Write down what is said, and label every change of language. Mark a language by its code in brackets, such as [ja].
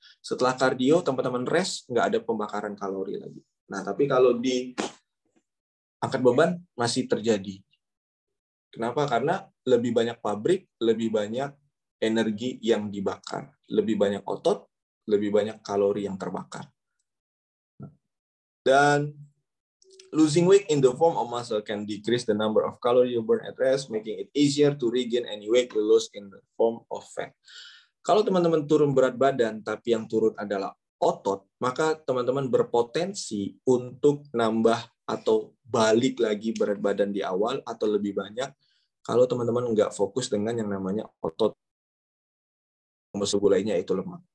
[id] Setelah kardio, teman-teman rest, nggak ada pembakaran kalori lagi. Nah, tapi kalau di angkat beban, masih terjadi. Kenapa? Karena lebih banyak pabrik, lebih banyak energi yang dibakar. Lebih banyak otot, lebih banyak kalori yang terbakar. [en] Dan losing weight in the form of muscle can decrease the number of calories you burn at rest, making it easier to regain any weight you lose in the form of fat. [id] Kalau teman-teman turun berat badan, tapi yang turun adalah otot, maka teman-teman berpotensi untuk nambah atau balik lagi berat badan di awal atau lebih banyak kalau teman-teman nggak fokus dengan yang namanya otot. Lainnya itu lemak.